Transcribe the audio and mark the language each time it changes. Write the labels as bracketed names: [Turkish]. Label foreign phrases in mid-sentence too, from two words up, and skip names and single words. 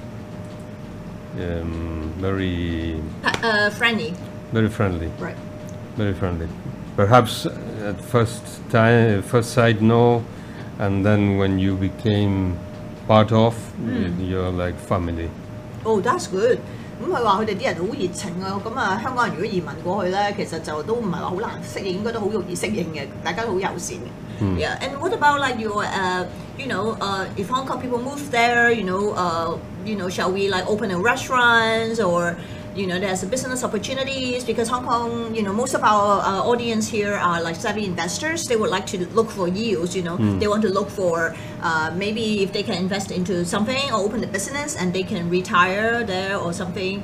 [English] Very friendly. Very friendly. Right. Very friendly. Perhaps at first sight, no, and then when you became part of, you're like family. Oh, that's good. [Cantonese] 咁佢話佢哋啲人好熱情啊，咁啊香港人如果移民過去咧，其實就都唔係話好難適應，應該都好容易適應嘅，大家都好友善嘅。 [English] Yeah, and what about like your, if Hong Kong people move there, shall we like open a restaurant or? There's business opportunities because Hong Kong, most of our audience here are like savvy investors. They would like to look for yields, They want to look for maybe if they can invest into something or open a business and they can retire there or something.